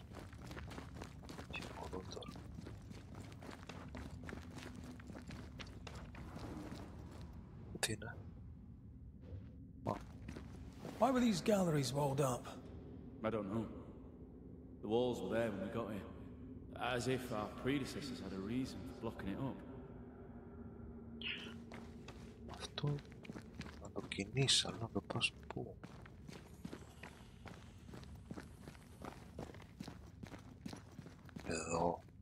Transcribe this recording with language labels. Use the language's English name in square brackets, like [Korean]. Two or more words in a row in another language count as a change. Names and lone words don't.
[Greek] Και από εδώ τώρα. Τι είναι? [English] Why were these galleries walled up? I don't know. The walls were there when we got here, as if our predecessors had a reason for blocking it up. [Greek] Αυτό να το κινείς, αλλά να το πας πού? Εδώ.